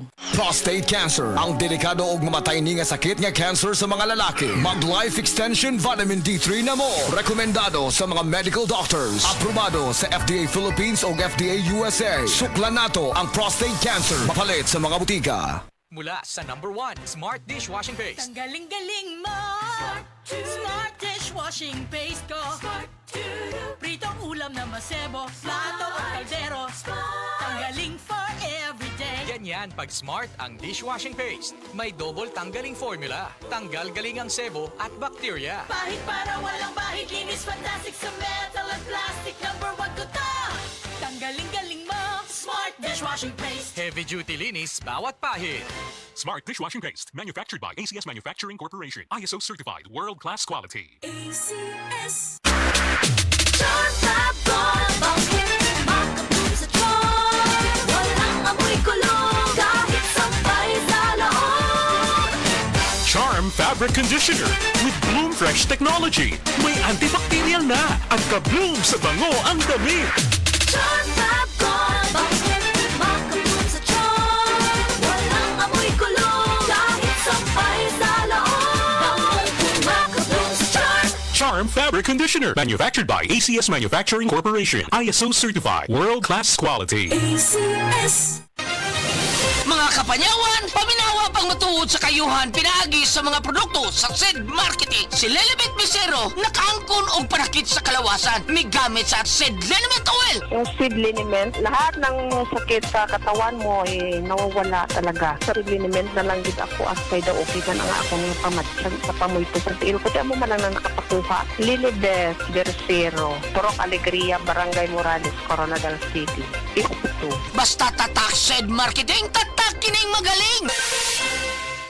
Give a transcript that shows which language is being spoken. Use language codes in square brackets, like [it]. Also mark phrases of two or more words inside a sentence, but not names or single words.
[ceb] Prostate cancer, ang delikado ug mamatay ni nga sakit nga cancer sa mga lalaki. Mag-Life Extension Vitamin D3 na mo. Rekomendado sa mga [en] medical doctors. [ceb] Aprobado sa FDA Philippines o FDA USA. Suklan nato ang prostate cancer. Mapalit sa mga butika. [tl] Mula sa #1 Smart Dishwashing Paste. Ang galing-galing mo! [en] Smart dishwashing paste [tl] ko. Pritong ulam na masebo, plato o kaldero. Tanggaling [en] for everyday. [tl] Ganyan pag Smart ang [en] dishwashing paste. [tl] May double tanggaling formula. Tanggal galing ang sebo at bacteria. Bahid para walang bahid, linis fantastic sa metal at plastic. #1 ko to! Tanggaling-galing mo, [en] Smart dishwashing paste. Heavy duty [tl] linis bawat pahid. [en] Smart Dishwashing Paste, manufactured by ACS Manufacturing Corporation. ISO certified, world-class quality. ACS. Charm Fabric Conditioner with Bloom Fresh Technology. [tl] May antibacterial na at ka-bloom sa bango ang damit. [en] Charm Fabric Conditioner, manufactured by ACS Manufacturing Corporation. ISO certified, world-class quality. ACS. [ceb] Mga kapanyawan, paminawa pang matuod sa kayuhan pinaagi sa mga produkto sa SED Marketing. Si Lelibet Misero, nakaangkon og panakit sa kalawasan. May gamit sa SED Liniment Oil. [tl] Yung seed liniment, lahat ng sakit sa katawan mo ay nawawala talaga. [ceb] Sa seed liniment na lang din ako as kay daw okay man ang akong pamatsyag sa pamuito sa tiil ko. Diyan mo man lang na nakapakuha. Lilibet Bersero, Purok Alegria, Barangay Morales, Coronadal City. [tl] Ito. Basta tatak SED Marketing, tatak kining magaling.